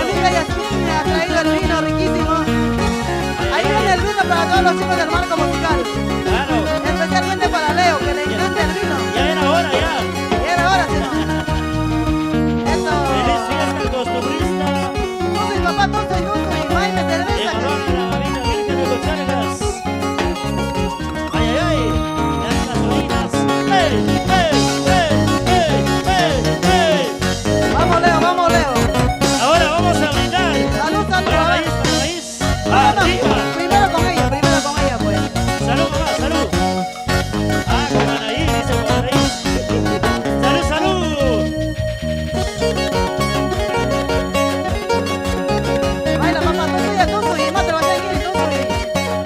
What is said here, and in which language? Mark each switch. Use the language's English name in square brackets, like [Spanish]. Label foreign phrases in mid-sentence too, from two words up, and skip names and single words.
[Spanish] amiga Yasmín me ha traído el vino riquísimo. Ahí viene el vino para todos los chicos del marco musical. Claro. Especialmente para Leo, que le encanta el vino. Ya era hora, ya. Y era hora, ¿sí no? Feliz Eso. fiesta costumbrista. Tú soy papá, tú soy tú, y Maime En cerveza. honor a la Divina Virgen de los Charcas. Ay, ay, ay. Las gasolinas. ¡Ey, ey, ey, ey, ey, ey! Vamos, Leo, vamos, Leo. Ahora vamos a brindar. Salud, salud. Para a ver. raíz, para raíz. No, no, Arriba. primero con ella, pues. Salud, mamá, salud. Ah, con Anaí, dice con Anaí. Salud, salud. Baila, papá, tú soy, mate, vas a seguir, tú soy.